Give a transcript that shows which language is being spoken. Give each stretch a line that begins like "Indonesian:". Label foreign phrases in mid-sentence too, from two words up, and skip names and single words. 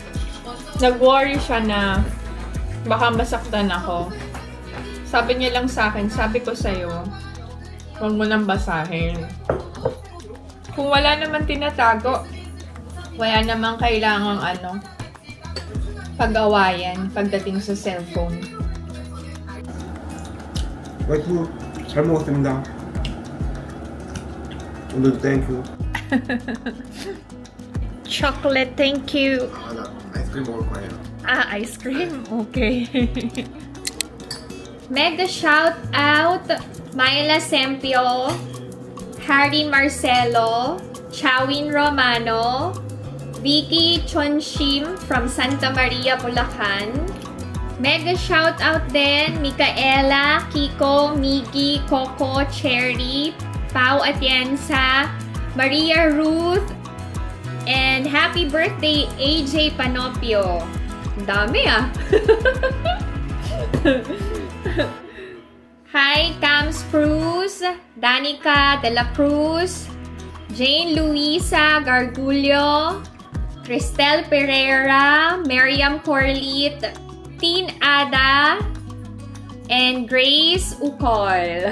Filipino: Nag-worry siya na baka masaktan ako. Sabi niya lang sa akin, sabi ko sa'yo, huwag mo nang basahin. Kung wala naman tinatago, wala naman kailangang pag-awayan pagdating sa cellphone.
Korean: 와이프 잘 먹었습니다. 오늘도 땡큐.
English: Chocolate, thank you.
Korean: 나 아이스크림 먹을 거예요.
English: Ice cream? Okay. Mega shout out
Filipino: Myla Sempio, Harry Marcelo, Chawin Romano, Vicky Chonshim from Santa Maria, Bulacan.
English: Mega shout out
Filipino: din Micaela, Kiko, Miggy, Coco, Cherry, Pau Atienza, Maria Ruth,
English: And happy birthday,
Filipino: AJ Panopio. Ang dami ah. Hi, Cam Spruce, Danica De La Cruz, Jane Luisa Gargulio, Cristel Pereira, Miriam Corlit, Teen Ada, and Grace Ukol.